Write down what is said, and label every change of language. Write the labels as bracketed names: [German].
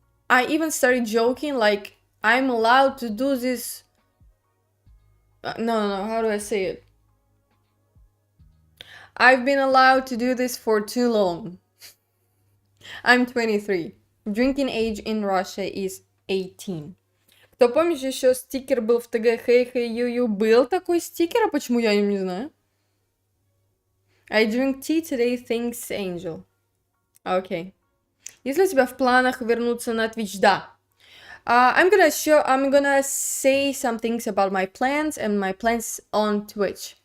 [English] I even started joking like I'm allowed to do this. No, how do I say it? I've been allowed to do this for too long. I'm 23. Drinking age in Russia is 18. [Russian] Кто помнишь, еще стикер был в ТГ «Хей, хей, ю-ю». Был такой стикер, а почему я не знаю? [English] I drink tea today, thanks, Angel. [Russian] Окей. Если у тебя в планах вернуться на Twitch, да. [English] I'm gonna say some things about my plans and my plans on Twitch.